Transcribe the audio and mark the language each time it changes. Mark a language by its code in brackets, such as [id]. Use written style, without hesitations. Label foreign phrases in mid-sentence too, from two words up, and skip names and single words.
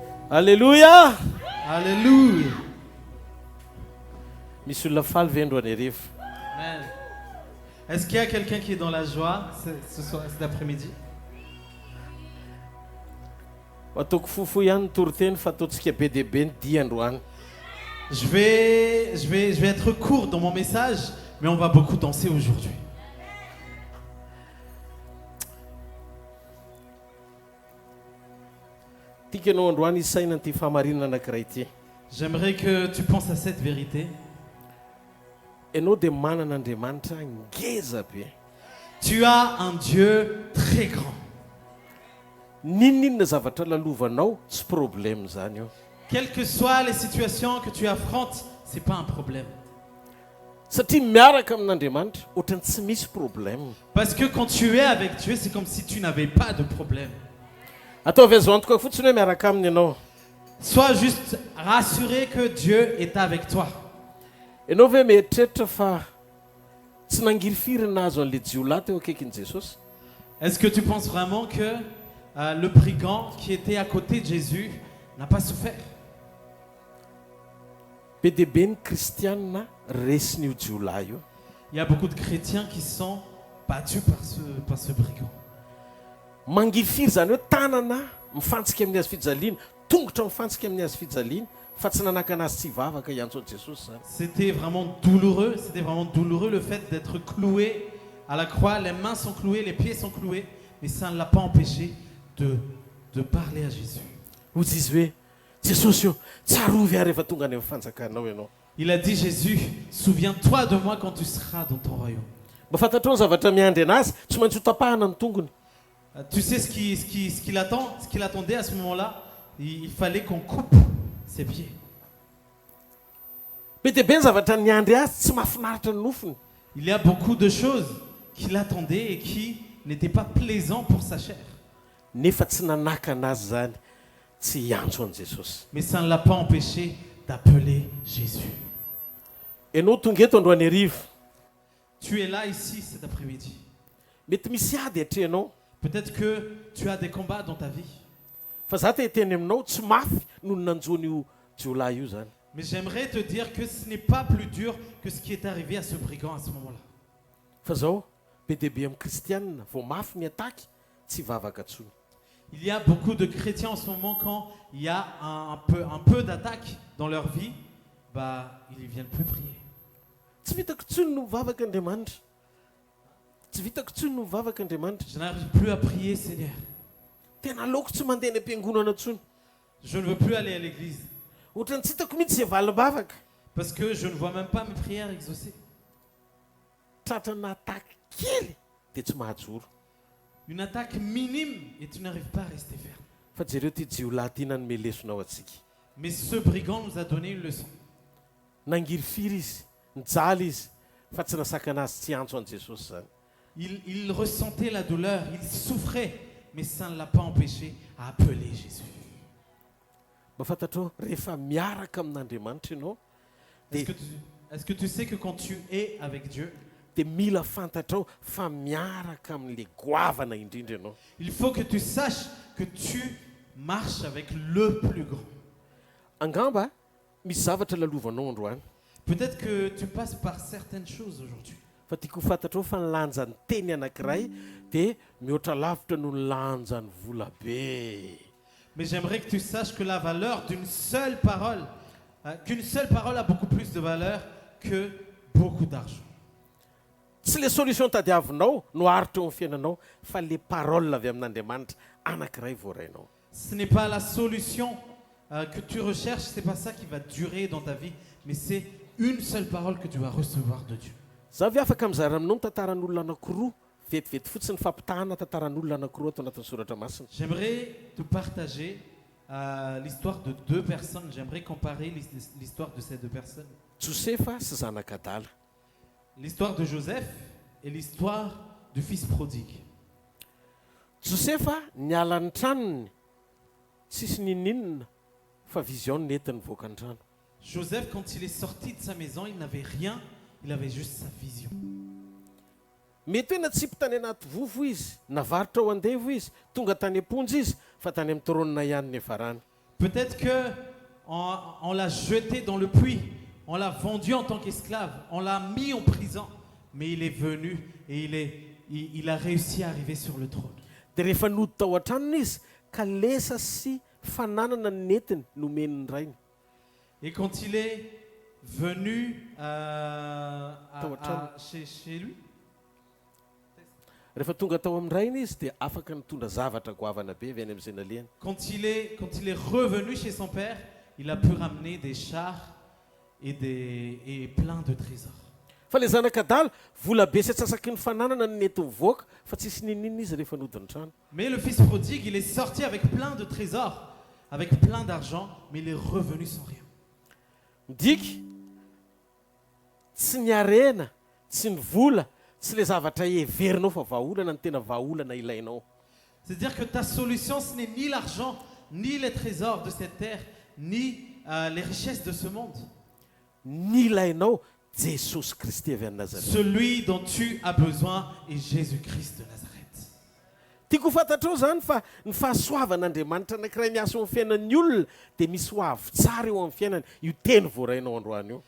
[mg] Alléluia. Alléluia. Misy olona faly ve androany hariva? Amen. [fr] Est-ce qu'il y a quelqu'un qui est dans la joie cet après-midi? [mg] Ataoko fofo ihany toroteny fa ataontsika be dia be ny dia androany. [fr] Je vais être court dans mon message, mais on va beaucoup danser aujourd'hui. [mg] Tiaka anao androany isaina an'ity fahamarinana anankiray ity. [fr] J'aimerais que tu penses à cette vérité. [mg] Ianao dia manana Andriamanitra ngeza be. [fr] Tu as un Dieu très grand. [mg] Ninninona zavatra lalovanao tsy problème zany io. [fr] Quelles que soient les situations que tu affrontes, c'est pas un problème. [mg] Satria miaraka amin'Andriamanitra ohatrany tsy misy problème. [fr] Parce que quand tu es avec Dieu, c'est comme si tu n'avais pas de problème. [mg] Ataovy azo antoka fotsiny hoe miaraka aminy ianao. [fr] Sois juste rassuré que Dieu est avec toi. [mg] Ianao ve mieritreritra fa tsy nangiry firy nahazo an'ilay jiolahy teo akaikin'i Jesosy? [fr] Est-ce que tu penses vraiment que le brigand qui était à côté de Jésus n'a pas souffert? [mg] Be dia be ny kristianina resin'io jiolahy io. [fr] Il y a beaucoup de chrétiens qui sont battus par ce brigand. [mg] Mangiry firy zany hoe tanana mifantsika amin'ny hazo fijaliana, tongotra mifantsika amin'ny hazo fijaliana, fa tsy nanaka anazy tsy hivavaka iantso Jesosy zany. [fr] C'était vraiment douloureux le fait d'être cloué à la croix. Les mains sont clouées, les pieds sont cloués, mais ça ne l'a pas empêché de parler à Jésus. [mg] Hozy izy hoe Jesosy io tsarovy ary rehefa tonga any amin'ny fanjakanao ianao. [fr] Il a dit, Jésus, souviens-toi de moi quand tu seras dans ton royaume. [mg] Mba fantatrao ny zavatra miandry anazy tsy maintsy ho tapahana ny tongony. [fr] Tu sais ce qu'il attendait à ce moment-là? Il fallait qu'on coupe ses pieds. [mg] Be dia be ny zavatra niandry azy tsy mahafinaritra ny nofony. [fr] Il y a beaucoup de choses qui l'attendaient et qui n'étaient pas plaisants pour sa chair. [mg] Nefa tsy nanaka anazy zany tsy hiantso an' Jesosy. [fr] Mais ça ne l'a pas empêché d'appeler Jésus. [mg] Ianao tonga eto androany hariva. [fr] Tu es là ici cet après-midi. [mg] Mety misy ady hatrehanao. [fr] Peut-être que tu as des combats dans ta vie. [mg] Fa za te hiteny aminao tsy mafy noho ny nanjon'io jiolahy io zany. [fr] Mais j'aimerais te dire que ce n'est pas plus dur que ce qui est arrivé à ce brigand à ce moment-là. [mg] Fa zao be dia be amin'ny kristianina vao mafy ny ataky tsy hivavaka intsony. [fr] Il y a beaucoup de chrétiens en ce moment, quand il y a un peu d'attaque dans leur vie, ils ne viennent plus prier. [mg] Tsy vitako intsony no mivavaka Andriamanitra. Tsy vitako intsony no mivavaka Andriamanitra. [fr] Je n'arrive plus à prier, Seigneur. [mg] Tena aleoko tsy mandeha ny am-piangonana intsony. [fr] Je ne veux plus aller à l'église. [mg] Ohatrany tsy hitako mihitsy izay valim-bavaka. [fr] Parce que je ne vois même pas mes prières exaucées. [mg] Tratrana ataky kely dia tsy mahajoro. [fr] Une attaque minime et tu n'arrives pas à rester ferme. [mg] Fa jereo ty jiolahy ty nanome lesonao atsika. [fr] Mais ce brigand nous a donné une leçon. [mg] Nangiry firy izy, nijaly izy, fa tsy nasaka anazy tsy antso an' Jesosy zany. [fr] Il ressentait la douleur, il souffrait, mais ça ne l'a pas empêché à appeler Jésus. [mg] Mba fantatrao rehefa miaraka amin'Andriamanitra ianao [fr] Est-ce que tu sais que quand tu es avec Dieu, [mg] dia mila fantatrao fa miaraka amin'ilay goavana indrindra ianao. [fr] il faut que tu saches que tu marches avec le plus grand. [mg] Angamba misy zavatra lalovanao androany. [fr] Peut-être que tu passes par certaines choses aujourd'hui. [mg] Fa tiako ho fantatrao fa ny lanjan'ny teny anankiray dia mihoatra lavitra noho ny lanjan'ny vola be. [fr] Mais j'aimerais que tu saches que la valeur d'une seule parole, qu'une seule parole a beaucoup plus de valeur que beaucoup d'argent. [mg] Tsy [fr] le solution [mg] tadiavinao no aritra eo amin'ny fiainanao fa [fr] le parole [mg] avy amin'Andriamanitra anankiray voarainao. [fr] Ce n'est pas la solution que tu recherches, c'est pas ça qui va durer dans ta vie, mais c'est une seule parole que tu vas recevoir de Dieu. [mg] Za ve afaka mizara aminao ny tantaran'olona anankiroa vetivety fotsiny fampitahana tantaran'olona anankiroa ato anatin'ny soratra masina. [fr] J'aimerais te partager l'histoire de deux personnes. J'aimerais comparer l'histoire de ces deux personnes. [mg] Josefa sy zanak'adala. [fr] L'histoire de Joseph et l'histoire du fils prodigue. [mg] Josefa niala ny tranony tsisy nininina fa vision nentiny voaka ny trano. [fr] Joseph, quand il est sorti de sa maison, il n'avait rien, il avait juste sa vision. [mg] Mety hoe natsipy tany anaty vovo izy, navaritra ao andevo izy, tonga tany amponja izy, fa tany amin'ny trônina ihany ny efarany. [fr] Peut-être que on l'a jeté dans le puits, on l'a vendu en tant qu'esclave, on l'a mis en prison, mais il est venu et il a réussi à arriver sur le trône. [mg] Dia rehefa nody tao an-tranony izy ka lesa sy fananana ny netiny nomeny ny rainy. [fr] Et quand il est venu chez lui, [mg] Rehefa tonga tao amin'ny rainy izy dia afaka nitondra zavatra goavana be avy any amin'izay naliany. [fr] quand il est revenu chez son père, il a pu ramener des chars et plein de trésors. [mg] Fa le zanakadala vola be sy atsasaky ny fananana ny nety mivoaka fa tsisy ninina izy rehefa nody ny trano. [fr] Mais le fils prodigue, il est sorti avec plein de trésors, avec plein d'argent, mais il est revenu sans rien. [mg] Midika tsy ny arena, tsy ny vola, tsy le zavatra heverinao fa vahaolana ny tena vahaolana ilainao. [fr] C'est-à-dire que ta solution, ce n'est ni l'argent, ni les trésors de cette terre, ni les richesses de ce monde. [mg] Ny ilainao Jesosy Kristy avy any Nazareth. [fr] Celui dont tu as besoin est Jésus-Christ de Nazareth. [mg] Tiako ho fantatrao zany fa ny fahasoavan'Andriamanitra anankiray miasa eo amin'ny fiainan'ny olona dia misy ho avy tsara eo amin'ny fiainany io teny voarainao androany io.